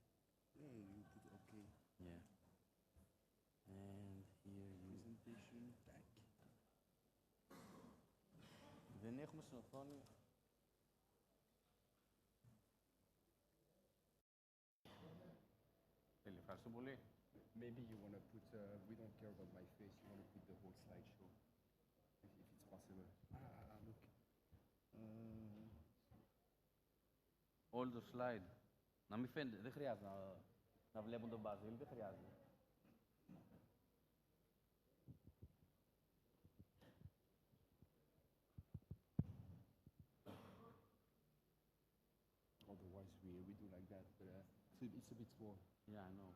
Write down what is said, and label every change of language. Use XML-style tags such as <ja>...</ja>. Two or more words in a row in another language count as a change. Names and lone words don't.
<en>Yeah, you put okay. Yeah. And here you... Presentation, back.</en> <el>Δεν έχουμε στην οθόνη. Ευχαριστώ πολύ.</el> <en>Maybe you want to put, we don't care about my face, you want to put the whole slideshow, if it's possible. Look. All the slide.</en> <el>Να μην φαίνεται, δεν χρειάζεται να βλέπουν τον Μπαζίλ, δεν χρειάζεται.</el> <en>Otherwise we do like that, but it's a bit small. Yeah, I know.</en>